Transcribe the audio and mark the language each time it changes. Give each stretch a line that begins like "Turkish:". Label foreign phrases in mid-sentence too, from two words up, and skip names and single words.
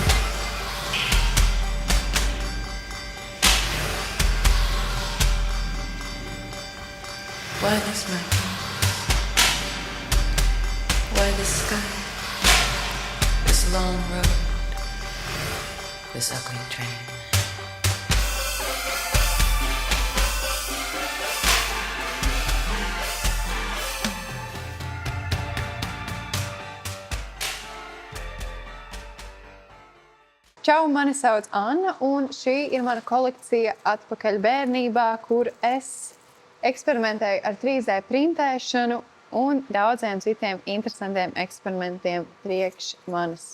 English: Why this mountain? Why this sky? This long road, this ugly train.
Latvian: Čau, mani sauc Anna, un šī ir mana kolekcija atpakaļ bērnībā, kur es eksperimentēju ar 3D printēšanu un daudziem citiem interesantiem eksperimentiem priekš manis.